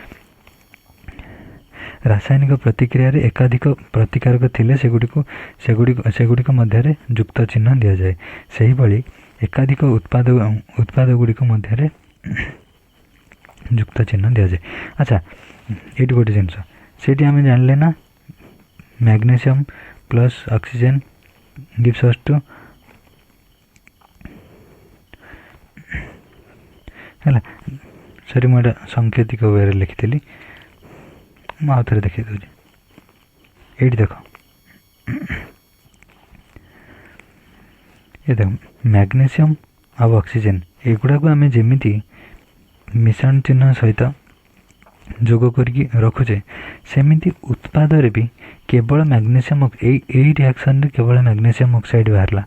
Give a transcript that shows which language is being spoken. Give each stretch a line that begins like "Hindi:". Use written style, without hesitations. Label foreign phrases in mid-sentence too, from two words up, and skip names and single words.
Odia: ରାସାୟନିକ ପ୍ରତିକ୍ରିୟାରେ ଏକାଧିକ ପ୍ରତିକାରକ ଥିଲେ ସେଗୁଡ଼ିକ ମଧ୍ୟରେ ଯୁକ୍ତ ଚିହ୍ନ ଦିଆଯାଏ। ସେହିଭଳି ଏକାଧିକ ଉତ୍ପାଦ ଗୁଡ଼ିକ ମଧ୍ୟରେ ଯୁକ୍ତ ଚିହ୍ନ ଦିଆଯାଏ। ଆଚ୍ଛା, ଏଇଠି ଗୋଟେ ଜିନିଷ, ସେଇଠି ଆମେ ଜାଣିଲେ ନା
English: magnesium plus oxygen gives us to
Odia: ହେଲା। ସରି, ମୁଁ ଏଇଟା ସାଙ୍କେତିକ ୱେରେ ଲେଖିଥିଲି, ମୁଁ ଆଉ ଥରେ ଦେଖାଇ ଦେଉଛି। ଏଇଠି ଦେଖ, ଏ ଦେଖ ମ୍ୟାଗ୍ନେସିୟମ୍ ଆଉ ଅକ୍ସିଜେନ୍ ଏଗୁଡ଼ାକୁ ଆମେ ଯେମିତି ମିଶାଣ ଚିହ୍ନ ସହିତ ଯୋଗ କରିକି ରଖୁଛେ, ସେମିତି ଉତ୍ପାଦରେ ବି କେବଳ ମ୍ୟାଗ୍ନେସିୟମ୍, ଏଇ ରିଆକ୍ସନ୍ରେ କେବଳ
English: magnesium oxide
Odia: ବାହାରିଲା।